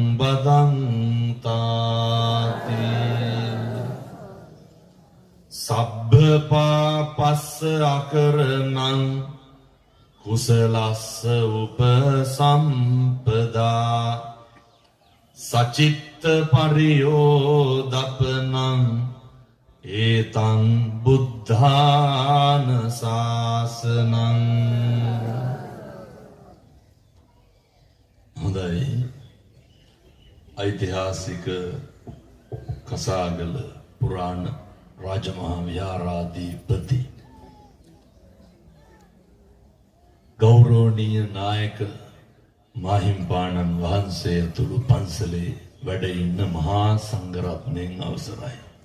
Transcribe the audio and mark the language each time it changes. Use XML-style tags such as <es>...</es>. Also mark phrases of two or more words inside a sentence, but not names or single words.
<pi>badantati Sabbha pāpassa akaranam Kusalassa upasampada Sacitta pariyodapanam Etam buddhāna sāsanam</pi> <si>හොඳයි ඓතිහාසික කසාගල පුරාණ රාජමහා විහාරාධිපති ගෞරවනීය නායක මාහිම්පාණන් වහන්සේ ඇතුළු පන්සලේ වැඩ ඉන්න මහා සංඝරත්නයන් අවසරයි.</si>